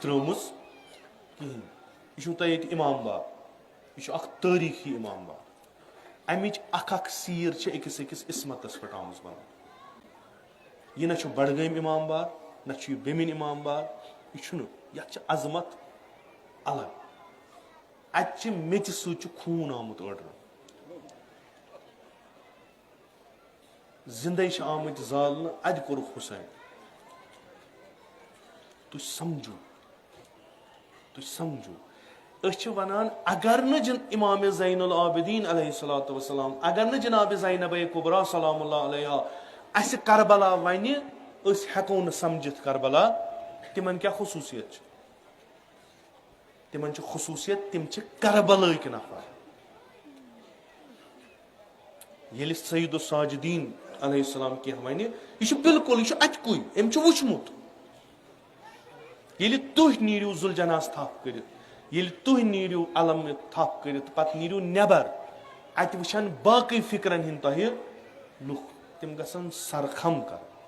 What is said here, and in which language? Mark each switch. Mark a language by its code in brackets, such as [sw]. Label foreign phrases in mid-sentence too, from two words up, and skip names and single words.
[ks] ترٲومٕژ کِہیٖنۍ یہِ چھُو تۄہہِ ییٚتہِ اِمام باب یہِ چھُ اکھ تٲریٖخی اِمام باب اَمِچ اکھ اکھ سیٖر چھِ أکِس أکِس عصمتس پٮ۪ٹھ آمٕژ بناونہٕ یہِ نہ چھُ بڈگٲمۍ اِمام بار نہ چھُ یہِ بیٚمِنۍ اِمام بار یہِ چھُنہٕ یتھ چھِ عظمت الگ اتہِ چھِ میٚژِ سۭتۍ چھُ خوٗن آمُت أڑرٕ زندے چھِ آمٕتۍ زالنہٕ ادِ کوٚرُکھ حُسین تُہۍ سمجھو أسۍ چھِ ونان اگر نہٕ امام زین العابدین [ar] علیہ الصلوۃ والسلام [ks] اگر نہٕ جناب زینبے کبریٰ [ar] سلام اللہ علیہا [ks] اسہِ کربلا ونہِ أسۍ ہٮ۪کو نہٕ سمجھِتھ کربلا تِمن کیٛاہ خصوٗصیت چھِ تِمن چھِ خصوٗصیت تِم چھِ کربلٲکۍ نفر ییٚلہِ سید الساجدین [ar] علیہ السلام [ks] کینٛہہ ونہِ یہِ چھُ بالکل یہِ چھُ اتہِ کُے أمۍ چھُ وٕچھمُت ییٚلہِ تُہۍ نیٖرِو ذوالجناز تھپھ کٔرِتھ ییٚلہِ تُہۍ نیٖرِو علم تھپھ کٔرِتھ پتہٕ نیٖرِو نٮ۪بر اتہِ وٕچھن باقٕے فکرن ہٕنٛدۍ تۄہہِ لُکھ تِم گژھن سرخم کرٕنۍ